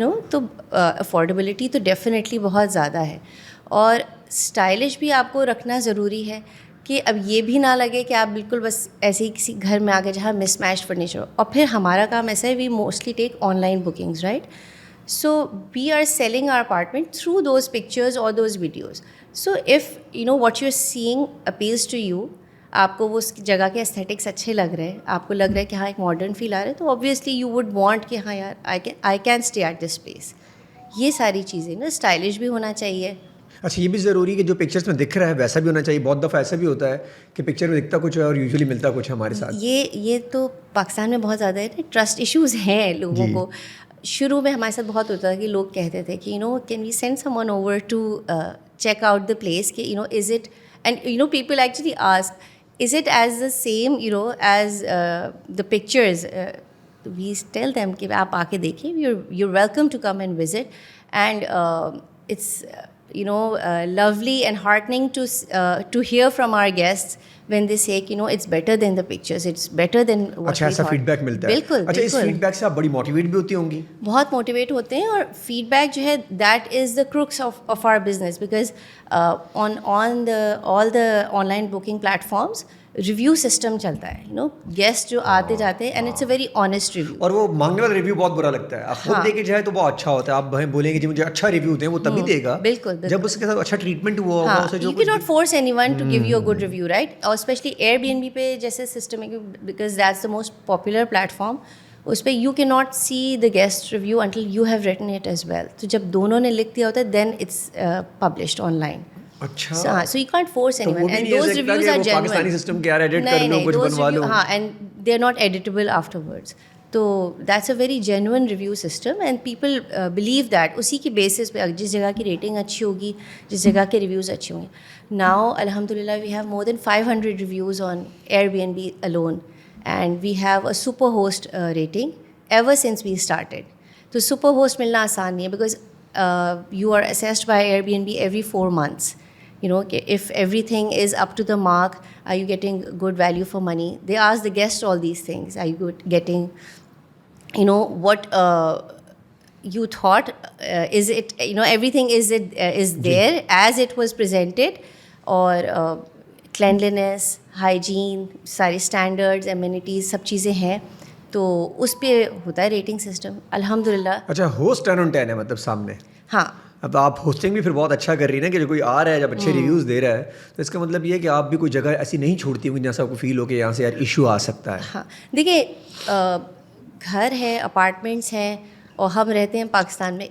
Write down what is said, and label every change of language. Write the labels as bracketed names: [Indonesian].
[Urdu] تو افورڈیبلٹی تو ڈیفینیٹلی بہت زیادہ ہے, اور اسٹائلش بھی آپ کو رکھنا ضروری ہے. کہ اب یہ بھی نہ لگے کہ آپ بالکل بس ایسے ہی کسی گھر میں آ گئے جہاں مس میچ فرنیچر ہو. اور پھر ہمارا کام ایسا ہے, [English] we mostly take online bookings, [Urdu] right. [English] So we are selling our apartment through those pictures or those videos. So if what you're seeing appeals to you, [Urdu] آپ کو وہ اس جگہ کے استھیٹکس اچھے لگ رہے ہیں, آپ کو لگ رہا ہے کہ ہاں ایک ماڈرن فیل آ رہا ہے, تو [English] obviously you would want [Urdu] کہ ہاں یار [English] I can stay at this place. [Urdu] یہ ساری چیزیں نا اسٹائلش بھی ہونا چاہیے. اچھا یہ بھی ضروری کہ جو پکچرس میں دکھ رہا ہے ویسا بھی ہونا چاہیے. بہت دفعہ ایسا بھی ہوتا ہے کہ پکچر میں دکھتا کچھ ہے اور یوزلی ملتا کچھ ہے ہمارے ساتھ. یہ تو پاکستان میں بہت زیادہ ہے, ٹرسٹ ایشوز ہیں لوگوں کو. شروع میں ہمارے ساتھ بہت ہوتا تھا کہ لوگ کہتے تھے کہ [English] Can we send someone over to check out the place, کہ is it, and people actually ask is it as the same as the pictures. We tell them [Urdu] کہ آپ آ کے دیکھیں, [English] You welcome to come and visit, and it's lovely and heartening to hear from our guests when they say it's better than the pictures, it's better than what we thought. [Urdu] اچھا ایسا feed back ملتا ہے. بالکل. اچھا اس feed back سے آپ بڑی motivate بھی ہوتی ہوں گی. بہت موٹیویٹ ہوتے ہیں, اور فیڈ بیک جو ہے [English] that is the crux of our business, because on all the online booking platforms review system [Urdu] چلتا ہے, گیسٹ جو آتے جاتے ہیں, [English] And it's a very honest review. [Urdu] اور وہ مانگنے والا ریویو بہت برا لگتا ہے. آپ خود دے کے جائے تو بہت اچھا ہوتا ہے. آپ بولیں گے جی مجھے اچھا ریویو دیں, وہ تبھی دے گا بالکل جب اس کے ساتھ اچھا ٹریٹمنٹ ہوا ہوگا اسے. [English] You can not force anyone to give you a good review, right. [Urdu] اور especially year be N be پہ جیسے سسٹم ہے, [English] Because that's the most popular platform, اس پہ you can not see the guest review until you have written it as well. [Urdu] تو جب دونوں نے لکھ دیا ہوتا ہے [English] Then it's published online. [Urdu] اچھا [English] so you can't force anyone, and those reviews are genuine. [Urdu] Pakistani system کیا ایڈٹ کر لو کچھ بنوا لو, [English] ہاں, and they are not editable afterwards. [Urdu] تو [English] that's a very genuine review system, and people believe that [Urdu] اسی کی basis پہ جس جگہ کی ریٹنگ اچھی ہوگی, جس جگہ کے ریویوز اچھے ہوں گے. [English] Now alhamdulillah we have more than 500 reviews on Airbnb alone, and we have a super host rating ever since we started. تو super host [Urdu] ملنا آسان نہیں ہے, [English] because you are assessed by Airbnb every 4 months. If everything is up to the mark, are you getting good value for money? They ask the guests all these things. Are you getting, what you thought? Is it, everything is there as it was presented, or cleanliness, hygiene, ساری standards, amenities, [Urdu] سب چیزیں ہیں. تو اس پہ ہوتا ہے rating system الحمد للہ. اچھا ہوسٹ 10 on 10 ہے مطلب سامنے. ہاں, اب آپ ہوسٹنگ بھی پھر بہت اچھا کر رہی ہیں کہ جو کوئی آ رہا ہے جب اچھے ریویوز دے رہا ہے, تو اس کا مطلب یہ ہے کہ آپ بھی کوئی جگہ ایسی نہیں چھوڑتی ہوں جہاں سے آپ کو فیل ہو کہ یہاں سے یار ایشو آ سکتا ہے. ہاں دیکھیے, گھر ہے, اپارٹمنٹس ہیں, اور ہم رہتے ہیں پاکستان میں.